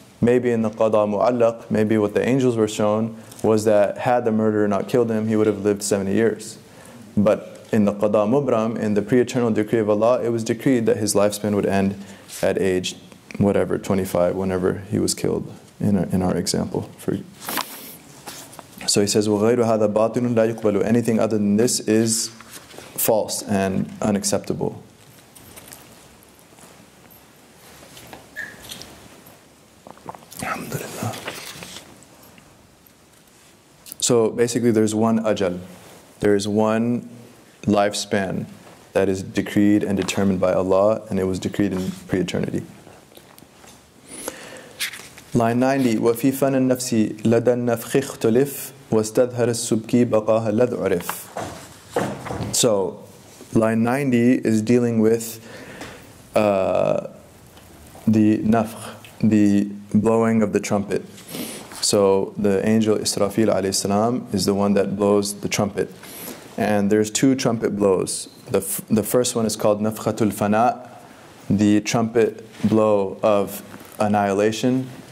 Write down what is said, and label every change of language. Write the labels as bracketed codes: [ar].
[en] Maybe in the qada mu'allaq, maybe what the angels were shown was that had the murderer not killed him, he would have lived 70 years. But in the qada mubram, in the pre-eternal decree of Allah, it was decreed that his lifespan would end at age whatever, 25, whenever he was killed, in our example. So he says, [ar] وَغَيْرُ هَذَا بَاطِلٌ لَا يُقْبَلُ. [en] Anything other than this is false and unacceptable. Alhamdulillah. So basically there's one ajal. There is one lifespan that is decreed and determined by Allah, and it was decreed in pre-eternity. Line 90. [ar] وفي فن النفس لدى النفخ اختلف واستظهر السبكي بقاها الذ عرف. [en] So, line 90 is dealing with the nafkh, the blowing of the trumpet. So the angel Israfil alayhi salam is the one that blows the trumpet. And there's two trumpet blows. The first one is called nafkhatul fana, the trumpet blow of annihilation.